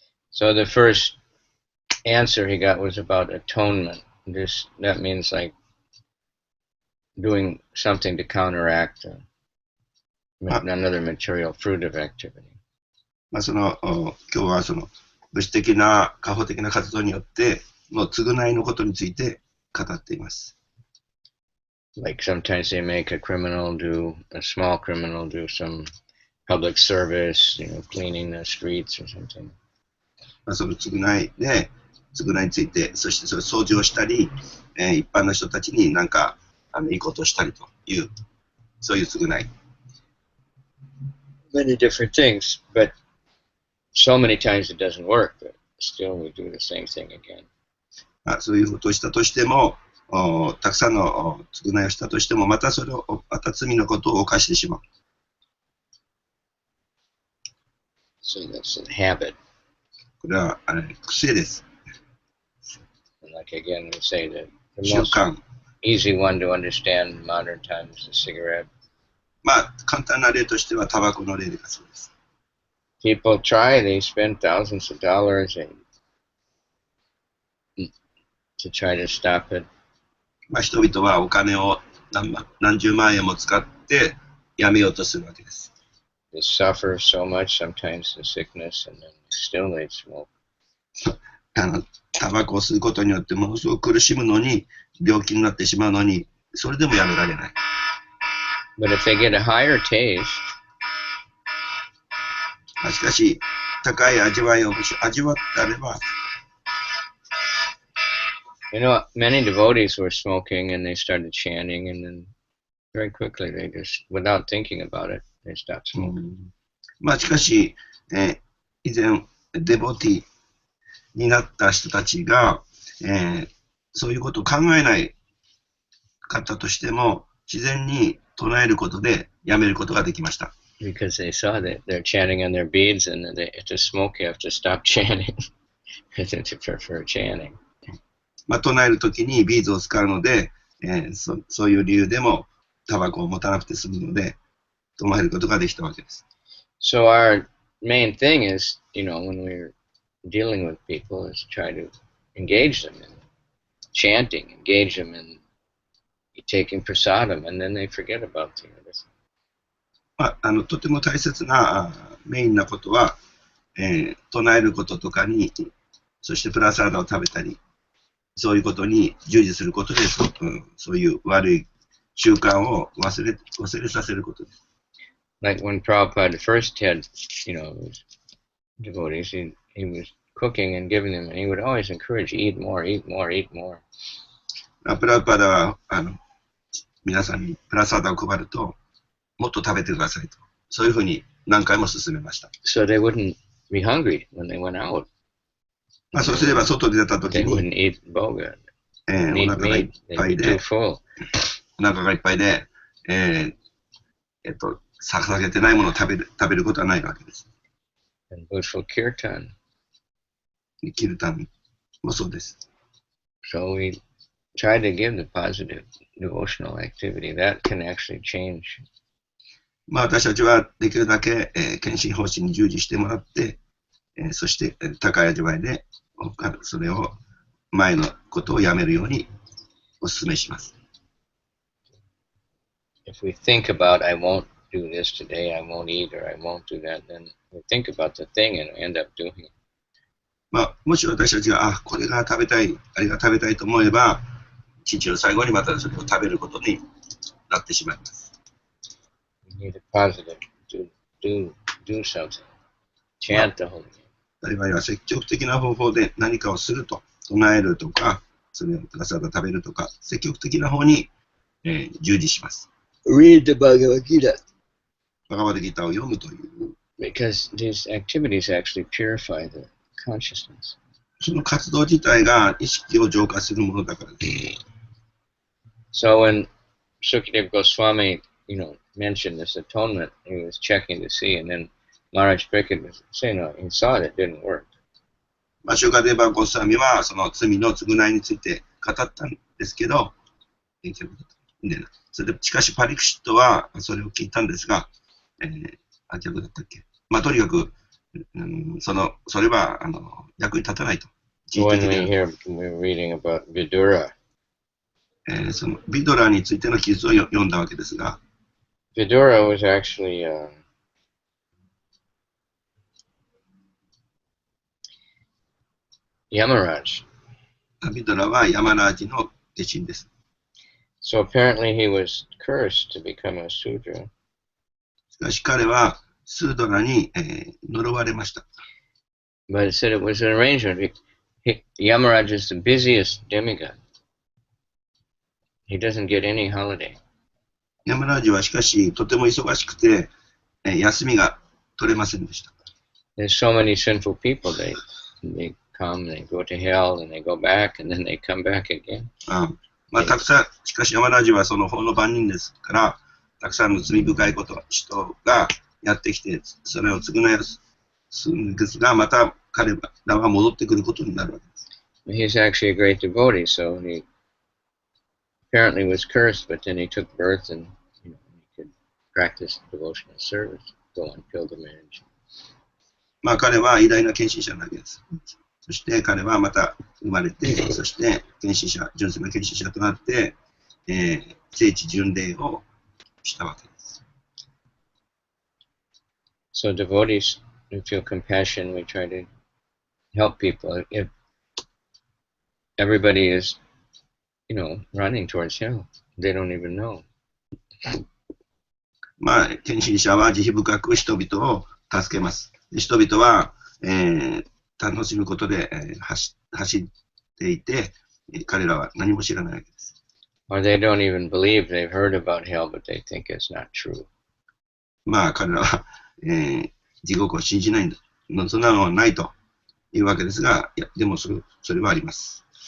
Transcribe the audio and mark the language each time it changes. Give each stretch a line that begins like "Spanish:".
English: So the first answer he got was about atonement. That means like doing something to counteract another material fruit of activity.
Japanese: 今日はその物質的な過保的な活動によっての償いのことについて語っています。
English: Like sometimes they make a small criminal do some public service, cleaning the streets or something.
Japanese: その償いについて、そしてそれ掃除をしたり、一般の人たちに何かいいことをしたりという、そういう償い。
English: Many different things, but so many times it doesn't work, but still we do the same thing again.
Japanese: そういうことをしたとしても、たくさんの償いをしたとしても、また罪のことを犯してしまう。
English: So that's a habit.
Japanese: これは癖です。
English: And like again, we say that the most easy one to understand in modern times is a cigarette.
Japanese: 簡単な例としてはタバコの例だそうです。
English: People they spend thousands of dollars to try to stop it.
Japanese: 人々はお金を何十万円も使ってやめようとするわけです。
English: They suffer so much sometimes in sickness, and then still they smoke.
Japanese: タバコを吸うことによってものすごく苦しむのに、病気になってしまうのに、それでもやめられない。
English: But if they get a higher taste,
Japanese: しかし、高い味わいを味わってあれば、
English: many devotees were smoking and they started chanting, and then very quickly they just, without thinking about it, they stopped smoking.
Japanese: しかし、以前、デボティになった人たちが、そういうことを考えないかったとしても、自然に唱えることでやめることができました。
English: Because they saw that they're chanting on their beads, and to smoke, you have to stop chanting. To prefer chanting.
Japanese: 唱えるときにビーズを使うので、そういう理由でもタバコを持たなくて済むので、唱えることができたわけです。
English: So our main thing is, when we're dealing with people, is try to engage them in chanting, engage them in taking prasadam, and then they forget about the other thing.
Japanese: とても大切なメインなことは、唱えることとかに、そしてプラサーダを食べたり、そういうことに従事することで、そういう悪い習慣を忘れさせることです。
English: Like when Prabhupada first had, devotees, he was cooking and giving them, and he would always encourage, eat more, eat more, eat more.
Japanese: プラパダは皆さんにプラサーダを配ると、もっと食べてくださいと。そういうふうに何回も勧めました。
English: So they wouldn't be hungry when they went out.
Japanese: そうすれば外で出たときに、
English: They wouldn't eat boga.
Japanese: お腹がいっぱいで、お腹がいっぱいで、捧げてないものを食べることはないわけです。
English: And Buddhal Kirtan.
Japanese: キルタンもそうです。
English: So we try to give the positive devotional activity. That can actually change.
Japanese: まあ私たちはできるだけ、献身方針に従事してもらって、そして、高い味わいで、それを前のことをやめるようにお勧めします。
English: If we think about, I won't do this today, I won't eat, or I won't do that, then we think about the thing and end up doing it.
Japanese: まあ、もし私たちが、これが食べたい、あれが食べたいと思えば、一日の最後にまたそれを食べることになってしまいます。
English: We need a positive, do something. Chant the holy name.
Japanese: あるいは積極的な方法で何かをすると、唱えるとか、それをただただ食べるとか、積極的な方に、従事します。
English: Read the Bhagavad Gita.
Japanese: バガバデギターを読むという。
English: Because these activities actually purify the consciousness.
Japanese: その活動自体が意識を浄化するものだからです。
English: So when Sukadeva Goswami, mentioned this atonement, he was checking to see, and then Maharaj Pariksit was saying, no, he saw it didn't work.
Japanese: まあ、シュカデバゴスワミはその罪の償いについて語ったんですけど、それでしかしパリクシットはそれを聞いたんですが、逆だったっけ。まあ、とにかく、それは役に立たないと。
English: When we're reading about Vidura,
Japanese: そのビドラについての記述を読んだわけですが、
English: Vidura was actually Yamaraj.
Japanese: ビドラはヤマラージの弟子です。
English: So apparently he was cursed to become a Sudra.
Japanese: しかし彼はスードラに、呪われました。
English: But it said it was an arrangement. Yamaraj is the busiest demigod. He doesn't get any holiday.
Japanese: ヤマラージはしかしとても忙しくて、休みが取れませんでした。
English: There's so many sinful people. They come, they go to hell, and they go back, and then they come back again.
Japanese: まあ、たくさん、しかしヤマラージはその法の番人ですから、たくさんの罪深い人がやってきて、それを償いするんですが、また彼らは戻ってくることになるわけです。
English: He's actually a great devotee, so he apparently was cursed, but then he took birth and he could practice devotional service, go on pilgrimage.
Japanese: まあ彼は偉大な献身者なわけです。そして彼はまた生まれて、そして献身者、純粋な献身者となって、聖地巡礼をしたわけです。
English: So devotees, we feel compassion, we try to help people. If everybody is, running towards hell, they don't even know.
Japanese: まあ、献身者は慈悲深く人々を助けます。人々は、楽しむことで、走っていて、彼らは何も知らないわけです。
English: Or they don't even believe they've heard about hell, but they think it's not true.
Japanese: まあ、彼らは、地獄を信じないんだ。そんなのはないというわけですが、いや、でもそれはあります。